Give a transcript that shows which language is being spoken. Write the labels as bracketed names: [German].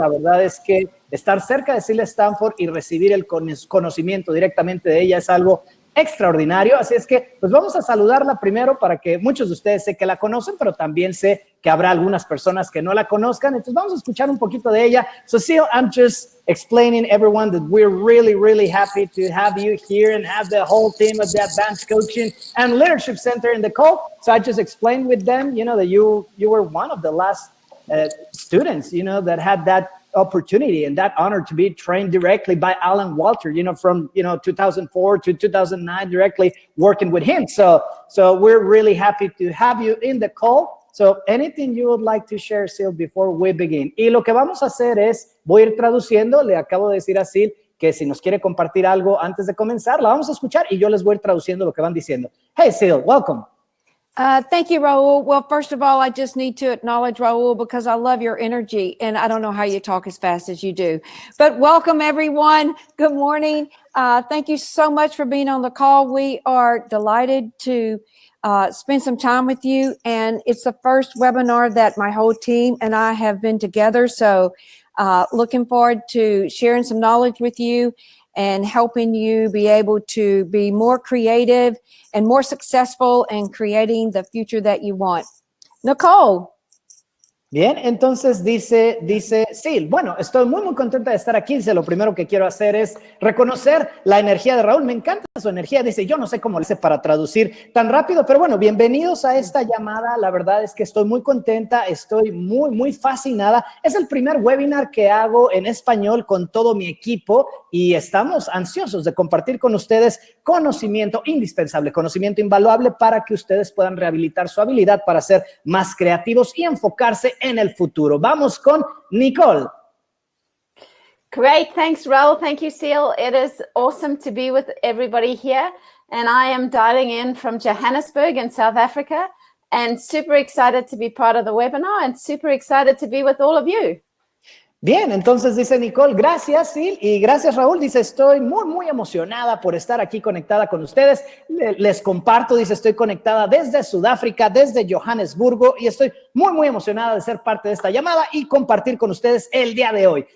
[Spanish] La verdad es que estar cerca de Seal Stanford y recibir el conocimiento directamente de ella es algo extraordinario. Así es que pues vamos a saludarla primero para que muchos de ustedes sé que la conocen, pero también sé que habrá algunas personas que no la conozcan. Entonces vamos a escuchar un poquito de ella. [English] So Seal, I'm just explaining everyone that we're really, really happy to have you here and have the whole team of the Advanced Coaching and Leadership Center in the call. So I just explained with them, you know, that you were one of the last students, you know, that had that opportunity and that honor to be trained directly by Alan Walter, you know, from, 2004 to 2009, directly working with him. So we're really happy to have you in the call. So anything you would like to share, Sil, before we begin? [Spanish] Y lo que vamos a hacer es, voy a ir traduciendo, le acabo de decir a Sil que si nos quiere compartir algo antes de comenzar, la vamos a escuchar y yo les voy a ir traduciendo lo que van diciendo. [English] Hey, Sil, welcome. Thank you, Raul. Well, first of all, I just need to acknowledge Raul because I love your energy and I don't know how you talk as fast as you do. But welcome, everyone. Good morning. Thank you so much for being on the call. We are delighted to spend some time with you. And it's the first webinar that my whole team and I have been together. So looking forward to sharing some knowledge with you and helping you be able to be more creative and more successful in creating the future that you want. Nicole. [Spanish] Bien, entonces dice, sí, bueno, estoy muy contenta de estar aquí. Dice, lo primero que quiero hacer es reconocer la energía de Raúl. Me encanta su energía. Dice, yo no sé cómo le hice para traducir tan rápido, pero bueno, bienvenidos a esta llamada. La verdad es que estoy muy contenta, estoy muy fascinada. Es el primer webinar que hago en español con todo mi equipo y estamos ansiosos de compartir con ustedes conocimiento indispensable, conocimiento invaluable para que ustedes puedan rehabilitar su habilidad para ser más creativos y enfocarse en el futuro. Vamos con Nicole. [English] Great. Thanks, Raul. Thank you, Seal. It is awesome to be with everybody here. And I am dialing in from Johannesburg in South Africa and super excited to be part of the webinar and super excited to be with all of you. [Spanish] Bien, entonces dice Nicole, gracias, Sil, y gracias, Raúl. Dice, estoy muy emocionada por estar aquí conectada con ustedes. Les comparto, dice, estoy conectada desde Sudáfrica, desde Johannesburgo, y estoy muy emocionada de ser parte de esta llamada y compartir con ustedes el día de hoy.